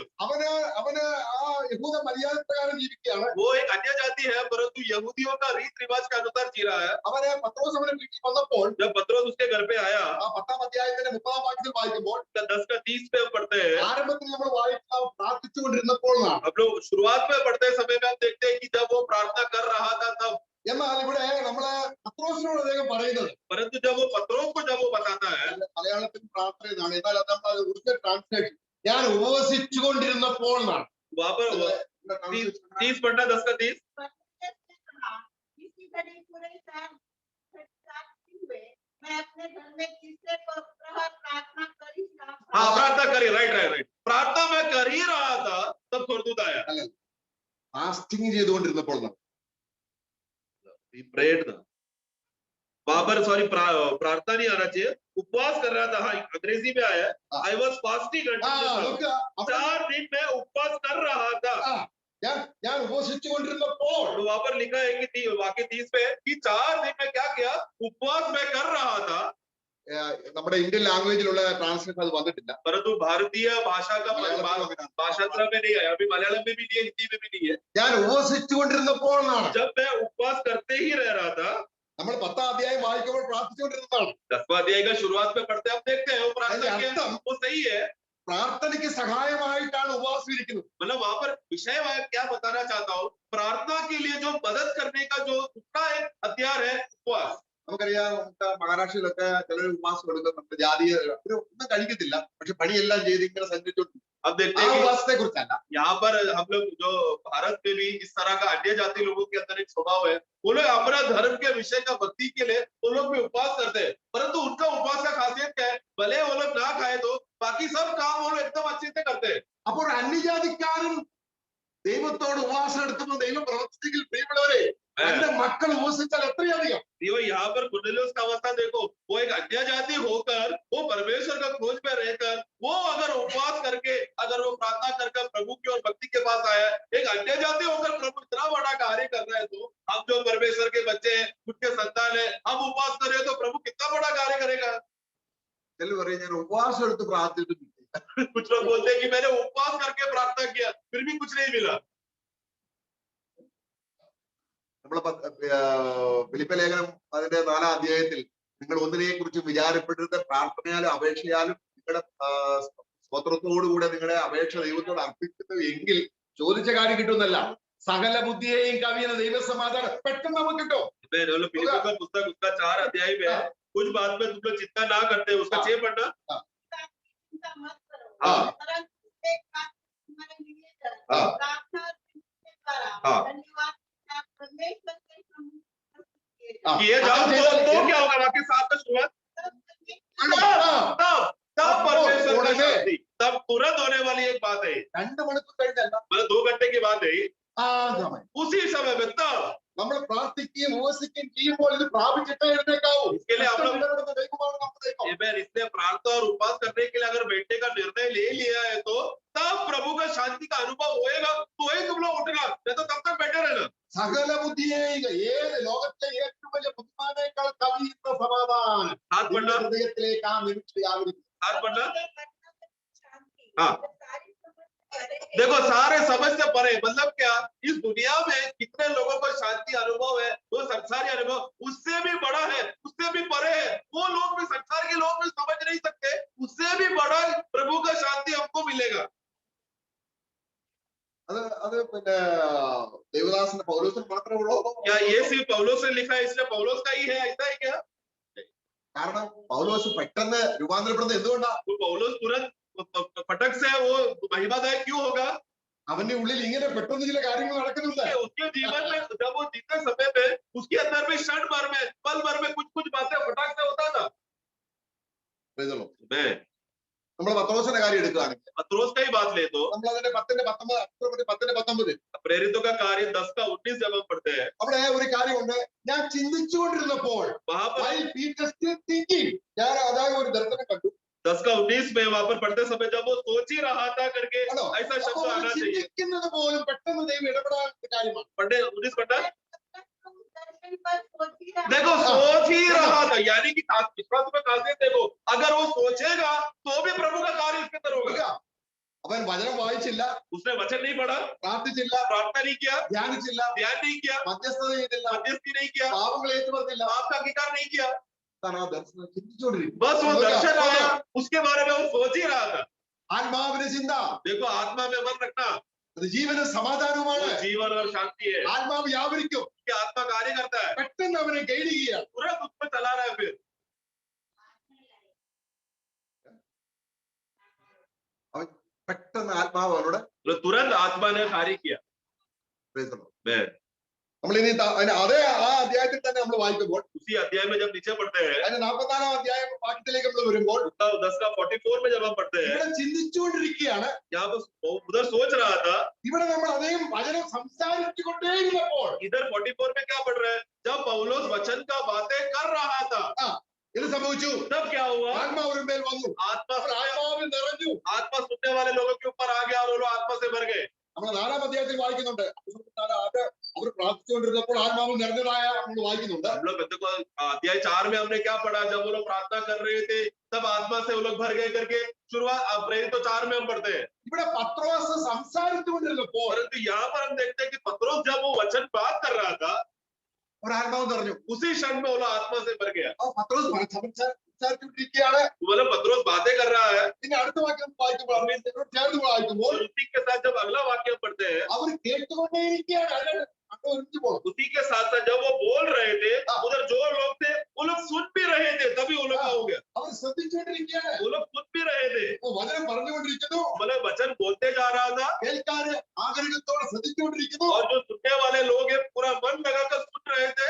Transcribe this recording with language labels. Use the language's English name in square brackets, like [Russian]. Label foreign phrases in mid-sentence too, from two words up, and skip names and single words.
[Malayalam] അവന് ആ യഹൂദ മര്യാദ പ്രകാരം ജീവിക്കുകയാണ്. [Hindi] वो एक अन्य जाति है, परंतु यहूदियों का रीत रिवाज के अनुसार जी रहा है। [Malayalam] അവന് പത്രോസ് അവന്റെ വീട്ടിൽ വന്നപ്പോൾ [Hindi] जब पत्रोस उसके घर पे आया, [Malayalam] ആ 10-ാം അധ്യായത്തിന്റെ 30-ാം വാക്യത്തിൽ വായിക്കുമ്പോൾ [Hindi] 10 का 30 पे पढ़ते हैं, [Malayalam] ആരംഭത്തിൽ നമ്മൾ വായിക്കാൻ പ്രാർത്ഥിച്ചുകൊണ്ടിരുന്നപ്പോൾ എന്നാണ്. [Hindi] हम लोग शुरुआत में पढ़ते समय में हम देखते हैं कि जब वो प्रार्थना कर रहा था तब, [Malayalam] എന്നാൽ ഇവിടെ നമ്മള് പത്രോസിനോട് അദ്ദേഹം പറയുന്നത്, [Hindi] परंतु जब वो पत्रोस को जब वो बताता है, [Malayalam] മലയാളത്തിൽ പ്രാർത്ഥന എന്നാണ്, എന്നാൽ അത് നമ്മൾ [English] original translation [Malayalam] ഞാൻ ഉപവസിച്ചുകൊണ്ടിരുന്നപ്പോൾ എന്നാണ്. [Hindi] वहां पर 30 पढ़ना, 10 का 30। इसी घड़ी पूरे साथ हुए मैं अपने घर में तीसरे प्रहर प्रार्थना करी। हाँ, प्रार्थना करी, राइट। प्रार्थना मैं कर ही रहा था तब स्वर्गदूत आया। [Malayalam] ഫാസ്റ്റിംഗ് ചെയ്തുകൊണ്ടിരുന്നപ്പോൾ എന്നാണ്. [English] He prayed [Hindi] था वहां पर, सॉरी प्रार्थना नहीं आना चाहिए, उपवास कर रहा था। हाँ, अंग्रेजी में आया, [English] I was fasting, [Hindi] 4 दिन में उपवास कर रहा था। [Malayalam] ഞാൻ ഉപവസിച്ചുകൊണ്ടിരുന്നപ്പോൾ [Hindi] तो वहां पर लिखा है कि वाक्य 30 पे कि 4 दिन में क्या किया, उपवास में कर रहा था। [Malayalam] നമ്മുടെ [English] Indian language translation [Malayalam] അത് വന്നിട്ടില്ല, [Hindi] परंतु भारतीय भाषा का भाषांतर में नहीं आया, अभी मलयालम में भी नहीं है, हिंदी में भी नहीं है। [Malayalam] ഞാൻ ഉപവസിച്ചുകൊണ്ടിരുന്നപ്പോൾ എന്നാണ്. [Hindi] जब मैं उपवास करते ही रह रहा था, [Malayalam] നമ്മൾ 10-ാം അധ്യായം വായിക്കുമ്പോൾ പ്രാർത്ഥിച്ചുകൊണ്ടിരുന്നതാണ്. [Hindi] 10वां अध्याय का शुरुआत में पढ़ते आप देखते हैं वो प्रार्थना किया, वो सही है। [Malayalam] പ്രാർത്ഥനയ്ക്ക് സഹായമായിട്ടാണ് ഉപവാസം ഇരിക്കുന്നത്. [Hindi] मतलब वहां पर विषय मैं क्या बताना चाहता हूँ, प्रार्थना के लिए जो मदद करने का जो दूसरा एक हथियार है उपवास। [Malayalam] നമുക്കറിയാം, നമുക്ക് മഹാരാഷ്ട്രയിലൊക്കെ ചിലർ ഉപവാസം എടുക്കുന്നുണ്ട്, ജാതീയ ഒന്നും കഴിക്കത്തില്ല, പക്ഷെ പണിയെല്ലാം ചെയ്ത് ഇങ്ങനെ സഞ്ചരിച്ചോണ്ട്. [Hindi] अब देखते ആ हैं [Malayalam] ഉപവാസത്തെ കുറിച്ചല്ല, [Hindi] यहाँ पर हम लोग जो भारत में भी इस तरह का अन्य जाति लोगों के अंदर एक स्वभाव है, वो लोग अपना धर्म के विषय का भक्ति के लिए वो लोग भी उपवास करते हैं, परंतु उनका उपवास का खासियत क्या है, भले वो लोग ना खाए तो बाकी सब काम वो लोग एकदम अच्छे से करते हैं। [Malayalam] അപ്പോൾ അന്യജാതിക്കാരൻ ദൈവത്തോട് ഉപവാസം എടുക്കുമ്പോൾ ദൈവം പ്രവർത്തിച്ചെങ്കിൽ പ്രിയമുള്ളവരെ, എന്റെ മക്കൾ ഉപവസിച്ചാൽ എത്രയധികം. [Hindi] यहाँ पर कुरनेलियुस का अवस्था देखो, वो एक अन्य जाति होकर वो परमेश्वर का खोज में रहकर वो अगर उपवास करके अगर वो प्रार्थना करके प्रभु की और भक्ति के पास आया, एक अन्य जाति होकर प्रभु इतना बड़ा कार्य कर रहा है, तो हम जो परमेश्वर के बच्चे हैं, उनके संतान है, हम उपवास कर रहे हैं तो प्रभु कितना बड़ा कार्य करेगा। [Malayalam] ചിലർ പറയും ഞാൻ ഉപവാസം എടുത്ത് പ്രാർത്ഥിച്ചിട്ട് [Hindi] कुछ लोग बोलते हैं कि मैंने उपवास करके प्रार्थना किया फिर भी कुछ नहीं मिला। [Malayalam] നമ്മള് ഫിലിപ്പി ലേഖനം അതിന്റെ 4-ാം അധ്യായത്തിൽ നിങ്ങൾ ഒന്നിനെ കുറിച്ച് വിചാരപ്പെട്ടിരുന്ന പ്രാർത്ഥനയാലും അപേക്ഷയാലും നിങ്ങളുടെ സ്തോത്രത്തോടുകൂടെ നിങ്ങളുടെ അപേക്ഷ ദൈവത്തോട് അർപ്പിക്കുന്നു എങ്കിൽ ചോദിച്ച കാര്യം കിട്ടുന്നല്ല, സകല ബുദ്ധിയെയും കവിയുന്ന ദൈവസമാധാനം പെട്ടെന്ന് നമുക്ക് കിട്ടും. [Hindi] फिलिप्पियों का पुस्तक उसका 4 अध्याय में कुछ बात में तुम लोग चिंता ना करते, उसका 6 पढ़ना। चिंता मत करो, हाँ। परंतु एक बात तुम्हारे लिए हाँ। प्रार्थना और विनती द्वारा हाँ। धन्यवाद परमेश्वर के सम्मुख ये जाओ तो क्या होगा, वाक्य 7 का शुरुआत, तब परमेश्वर का शांति, तब तुरंत होने वाली एक बात है, [Malayalam] 2 മണിക്കൂർ കഴിഞ്ഞല്ല, [Hindi] मतलब 2 घंटे की बात है, [Malayalam] ആ സമയം [Hindi] उसी समय में तब [Malayalam] നമ്മൾ പ്രാർത്ഥിക്കുകയും ഉപവസിക്കുകയും ചെയ്യുമ്പോൾ ഇത് പ്രാപിച്ചിട്ടേ എഴുന്നേക്കാവൂ. [Hindi] इसके लिए हम लोग [Malayalam] ഇടപെടുന്ന ദൈവമാണ് നമ്മുടെ ദൈവം. [Hindi] इसलिए प्रार्थना और उपवास करने के लिए अगर बैठने का निर्णय ले लिया है तो तब प्रभु का शांति का अनुभव होएगा, तो ही तुम लोग उठना, नहीं तो तब तक बैठे रहना। [Malayalam] സകല ബുദ്ധിയെയും ഏത് ലോകത്തിലെ ഏറ്റവും വലിയ ബുദ്ധിമാനേക്കാൾ കവിയുന്ന സമാധാനം [Hindi] हाथ बढ़ना, [Malayalam] ഹൃദയത്തിലേക്ക് ആ നിമിഷം വ്യാപരിക്കും. [Hindi] हाथ बढ़ना। शांति हाँ। सारी समस्या देखो सारे समझ से परे, मतलब क्या, इस दुनिया में कितने लोगों को शांति अनुभव है, वो संसारी अनुभव उससे भी बड़ा है, उससे भी परे है, वो लोग भी संसार के लोग भी समझ नहीं सकते, उससे भी बड़ा प्रभु का शांति हमको मिलेगा। [Malayalam] അത് പിന്നെ ദേവദാസന്റെ പൗലോസിന് മാത്രമേ ഉള്ളൂ. [Hindi] क्या ये सिर्फ पौलुस से लिखा है इसलिए पौलुस का ही है, ऐसा है क्या? [Malayalam] കാരണം പൗലോസ് പെട്ടെന്ന് രൂപാന്തരപ്പെടുന്നത് എന്തുകൊണ്ടാ? [Hindi] वो पौलुस तुरंत फटक से वो महिमादायक क्यों होगा? [Malayalam] അവന്റെ ഉള്ളിൽ ഇങ്ങനെ പെട്ടെന്ന് ചില കാര്യങ്ങൾ നടക്കുന്നുണ്ട്. [Hindi] उसके जीवन में जब वो जीते समय में उसके अंदर में क्षण भर में पल भर में कुछ बातें फटाक से होता था। [English] Praise the Lord. [Hindi] मैं [Malayalam] നമ്മൾ പത്രോസിന്റെ കാര്യം എടുക്കുകയാണെങ്കിൽ [Hindi] पत्रोस का ही बात ले तो [Malayalam] നമ്മൾ അതിന്റെ 10:19 [Hindi] प्रेरितों का कार्य 10 का 19 जब हम पढ़ते हैं [Malayalam] അവിടെ ഒരു കാര്യമുണ്ട്. ഞാൻ ചിന്തിച്ചുകൊണ്ടിരുന്നപ്പോൾ [Hindi] वहां पर [English] while Peter still thinking, [Malayalam] ഞാൻ അതായത് ഒരു ദർശനം കണ്ടു. [Hindi] 10 का 19 में वहां पर पढ़ते समय जब वो सोच ही रहा था करके [Malayalam] ആണോ? [Hindi] ऐसा [Malayalam] അപ്പോൾ [Hindi] शब्द आना चाहिए। [Malayalam] ചിന്തിക്കുന്നത് പോലും പെട്ടെന്ന് ദൈവം ഇടപെടാൻ കാര്യമാണ്. [Hindi] पढ़े 19 पढ़ा दर्शन पर सोच ही रहा देखो सोच ही रहा था, यानी कि विश्वास में खासियत देखो, अगर वो सोचेगा तो भी प्रभु का कार्य उसके अंदर होगा। [Malayalam] അവൻ വചനം വായിച്ചില്ല, [Hindi] उसने वचन नहीं पढ़ा, [Malayalam] പ്രാർത്ഥിച്ചില്ല, [Hindi] प्रार्थना नहीं किया, [Malayalam] ധ്യാനിച്ചില്ല, [Hindi] ध्यान नहीं किया, [Malayalam] മധ്യസ്ഥത ചെയ്തില്ല, [Hindi] मध्यस्थी नहीं किया, [Malayalam] പാപങ്ങൾ ഏറ്റുപറഞ്ഞില്ല. [Hindi] पाप का अंगीकार नहीं किया, [Malayalam] താൻ ആ ദർശനം ചിന്തിച്ചുകൊണ്ടിരിക്കും. [Hindi] बस वो दर्शन आया उसके बारे में वो सोच ही रहा था। [Malayalam] ആത്മാവിന്റെ ചിന്ത [Hindi] देखो आत्मा में मन रखना [Malayalam] അത് ജീവനും സമാധാനവുമാണ്. [Hindi] वो जीवन और शांति है, [Malayalam] ആത്മാവ് വ്യാപരിക്കും. [Hindi] कि आत्मा कार्य करता है, [Malayalam] പെട്ടെന്ന് അവനെ ഗൈഡ് ചെയ്യുകയാണ്. [Hindi] तुरंत उसमें चला रहा है। फिर [Malayalam] അവൻ പെട്ടെന്ന് ആത്മാവ് അവനോട് [Hindi] तो तुरंत आत्मा ने कार्य किया। [English] praise the Lord. [Hindi] मैं [Malayalam] നമ്മൾ ഇനി അതേ ആ അധ്യായത്തിൽ തന്നെ നമ്മൾ വായിക്കുമ്പോൾ [Hindi] उसी अध्याय में जब नीचे पढ़ते हैं [Malayalam] അതിന്റെ 44-ാം അധ്യായം വാക്യത്തിലേക്ക് നമ്മൾ വരുമ്പോൾ [Hindi] 10 का 44 में जब हम पढ़ते हैं, [Malayalam] ഇവിടെ ചിന്തിച്ചുകൊണ്ടിരിക്കുകയാണ്. [Hindi] यहाँ पर उधर सोच रहा था, [Malayalam] ഇവിടെ നമ്മൾ അതേം വചനം സംസാരിച്ചുകൊണ്ടേയിരുന്നപ്പോൾ [Hindi] इधर 44 में क्या पढ़ रहे हैं, जब पौलुस वचन का बातें कर रहा था [Malayalam] ഇത് സംഭവിച്ചു. [Hindi] तब क्या हुआ, [Malayalam] ആത്മാവിന്റെ മേൽ വന്നു. [Hindi] आत्मा [Malayalam] അവർ ആത്മാവിൽ നിറഞ്ഞു. [Hindi] आत्मा सुनने वाले लोगों के ऊपर आ गया और वो लोग आत्मा से भर गए। [Malayalam] നമ്മൾ 4-ാം അധ്യായത്തിൽ വായിക്കുന്നുണ്ട്. അത് അവർ പ്രാർത്ഥിച്ചുകൊണ്ടിരുന്നപ്പോൾ ആത്മാവിൽ നിറഞ്ഞതായ നമ്മൾ വായിക്കുന്നുണ്ട്. [Hindi] हम लोग देखो अध्याय 4 में हमने क्या पढ़ा, जब वो लोग प्रार्थना कर रहे थे तब आत्मा से वो लोग भर गए करके शुरुआत प्रेरित तो 4 में हम पढ़ते हैं। [Malayalam] ഇവിടെ പത്രോസ് സംസാരിച്ചുകൊണ്ടിരുന്നപ്പോൾ [Hindi] परंतु यहाँ पर हम देखते हैं कि पत्रोस जब वो वचन बात कर रहा था [Malayalam] ഒരു ആത്മാവ് നിറഞ്ഞു. [Hindi] उसी क्षण में वो लोग आत्मा से भर गया। [Malayalam] ആ പത്രോസ് സംസാരിച്ചുകൊണ്ടിരിക്കുകയാണ്. [Hindi] मतलब पत्रोस बातें कर रहा है, [Malayalam] പിന്നെ അടുത്ത വാക്യം വായിക്കുമ്പോൾ ചേർന്ന് വായിക്കുമ്പോൾ [Hindi] और उसी के साथ जब अगला वाक्य पढ़ते हैं, [Malayalam] അവർ കേട്ടുകൊണ്ടേയിരിക്കുകയാണ്. അതിനാണ് അങ്ങ് ഒരുമിച്ച് പോകണം. [Hindi] उसी के साथ साथ जब वो बोल रहे थे उधर जो लोग थे वो लोग सुन भी रहे थे, तभी वो लोग का हो गया। [Malayalam] അവർ ശ്രദ്ധിച്ചുകൊണ്ടിരിക്കുകയാണ്. [Hindi] वो लोग सुन भी रहे थे, [Malayalam] അപ്പൊ വചനം പറഞ്ഞുകൊണ്ടിരിക്കുന്നു. [Hindi] मतलब वचन बोलते जा रहा था [Malayalam] കേൾക്കാര് ആഗ്രഹത്തോടെ ശ്രദ്ധിച്ചുകൊണ്ടിരിക്കുന്നു. [Hindi] और जो सुनने वाले लोग हैं पूरा मन लगाकर सुन रहे थे,